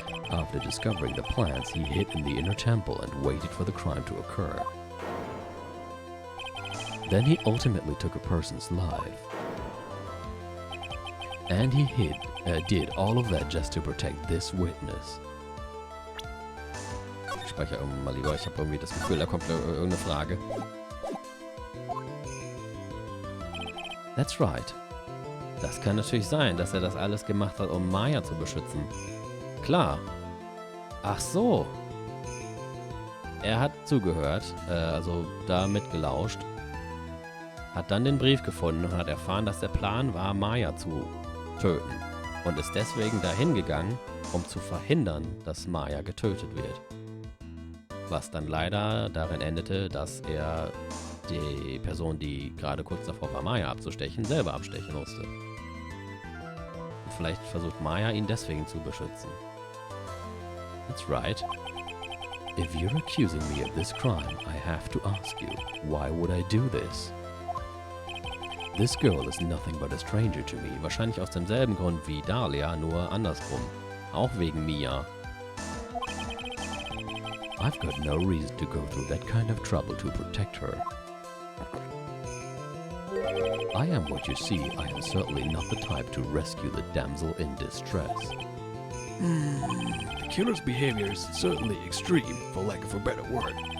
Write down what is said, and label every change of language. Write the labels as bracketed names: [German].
[English] After discovering the plans, he hid in the inner temple and waited for the crime to occur. Then he ultimately took a person's life. And he did all of that just to protect this witness. [German] Ich speichere mal lieber, ich habe irgendwie das Gefühl, da kommt irgendeine Frage. [English] That's right. [German] Das kann natürlich sein, dass er das alles gemacht hat, um Maya zu beschützen. Klar. Ach so. Er hat zugehört, also da mitgelauscht, hat dann den Brief gefunden und hat erfahren, dass der Plan war, Maya zu töten. Und ist deswegen dahin gegangen, um zu verhindern, dass Maya getötet wird. Was dann leider darin endete, dass er die Person, die gerade kurz davor war, Maya abzustechen, selber abstechen musste. Und vielleicht versucht Maya, ihn deswegen zu beschützen. [English] That's right. If you're accusing me of this crime, I have to ask you, why would I do this? This girl is nothing but a stranger to me. [German] Wahrscheinlich aus demselben Grund wie Dahlia, nur andersrum. Auch wegen Mia. [English] I've got no reason to go through that kind of trouble to protect her. I am what you see. I am certainly not the type to rescue the damsel in distress. The killer's behavior is certainly extreme, for lack of a better word.